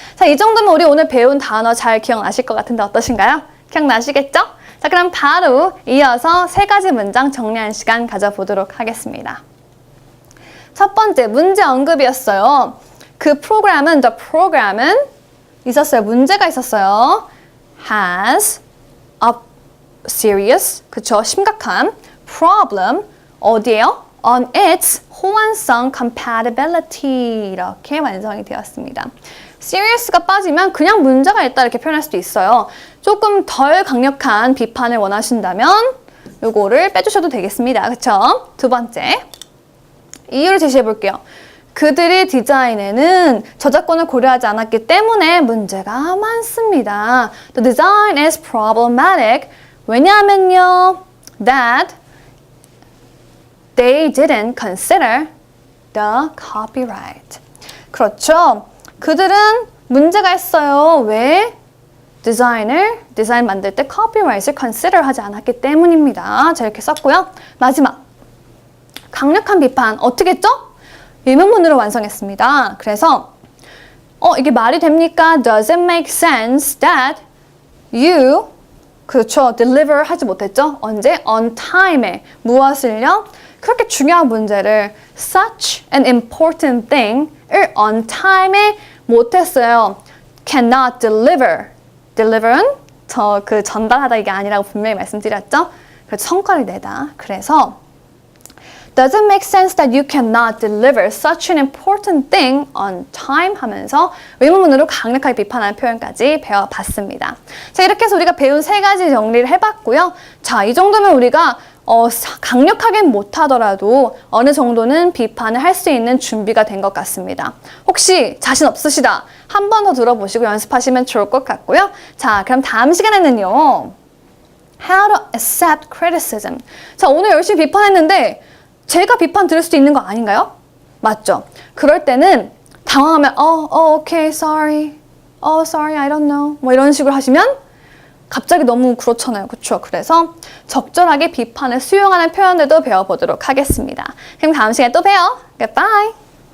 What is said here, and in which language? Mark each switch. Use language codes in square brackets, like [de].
[ko] 자, 이 정도면 우리 오늘 배운 단어 잘 기억나실 것 같은데 어떠신가요? 기억나시겠죠? 자, 그럼 바로 이어서 3가지 문장 정리하는 시간 가져보도록 하겠습니다. 첫 번째, 문제 언급이었어요. 그 프로그램은, the program은 있었어요. 문제가 있었어요. [en] has a serious, [ko] 그쵸? 심각한 problem, 어디에요? [en] on its [ko] 호환성 compatibility 이렇게 완성이 되었습니다. serious가 빠지면 그냥 문제가 있다 이렇게 표현할 수도 있어요. 조금 덜 강력한 비판을 원하신다면 요거를 빼주셔도 되겠습니다. 그쵸? 두 번째, 이유를 제시해 볼게요. 그들의 디자인에는 저작권을 고려하지 않았기 때문에 문제가 많습니다. [en] The design is problematic. [ko] 왜냐하면요, [en] that they didn't consider the copyright. [ko] 그렇죠. 그들은 문제가 있어요. 왜? 디자인 만들 때 copyright을 consider 하지 않았기 때문입니다. 자, 이렇게 썼고요. 마지막, 강력한 비판. 어떻게 했죠? 의문문으로 완성했습니다. 그래서 이게 말이 됩니까? [en] Does it make sense that you [ko] 그렇죠. deliver 하지 못했죠? 언제? on time에 무엇을요? 그렇게 중요한 문제를 [en] such an important thing [ko] 을 on time에 못했어요. [en] cannot deliver. [ko] deliver는 그 전달하다 이게 아니라고 분명히 말씀드렸죠? 그래서 성과를 내다. 그래서 [en] Does it make sense that you cannot deliver such an important thing on time [ko] 하면서 의문문으로 강력하게 비판하는 표현까지 배워봤습니다. 자, 이렇게 해서 우리가 배운 3가지 정리를 해봤고요. 자, 이 정도면 우리가 강력하게는 못하더라도 어느 정도는 비판을 할 수 있는 준비가 된 것 같습니다. 혹시 자신 없으시다? 한 번 더 들어보시고 연습하시면 좋을 것 같고요. 자, 그럼 다음 시간에는요. [en] How to accept criticism. [ko] 자, 오늘 열심히 비판했는데 제가 비판 들을 수도 있는 거 아닌가요? 맞죠? 그럴 때는 당황하면 [en] okay, sorry. sorry, I don't know. [ko] 뭐 이런 식으로 하시면 갑자기 너무 그렇잖아요. 그렇죠? 그래서 적절하게 비판을 수용하는 표현들도 배워보도록 하겠습니다. 그럼 다음 시간에 또 봬요. [en] Goodbye.